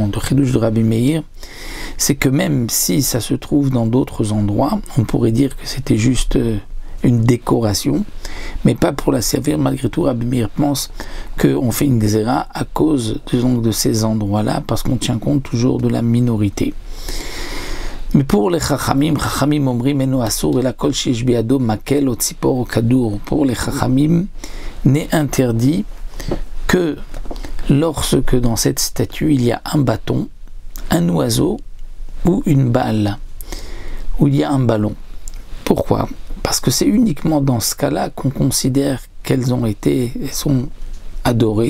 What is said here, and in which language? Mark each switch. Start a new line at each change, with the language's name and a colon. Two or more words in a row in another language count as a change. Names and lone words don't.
French: Le chidouche de Rabbi Meir, c'est que même si ça se trouve dans d'autres endroits, on pourrait dire que c'était juste une décoration, mais pas pour la servir. Malgré tout, Rabbi Meir pense qu'on fait une xéra à cause de ces endroits-là, parce qu'on tient compte toujours de la minorité. Mais pour les chachamim,
Hebrew: אומרים אינו אסור אלא כל שיש בידו מקל או צפור או כדור.
French: Pour les chachamim, n'est interdit que lorsque dans cette statue il y a un bâton, un oiseau ou une balle, où il y a un ballon. Pourquoi? Parce que c'est uniquement dans ce cas-là qu'on considère qu'elles sont adorées.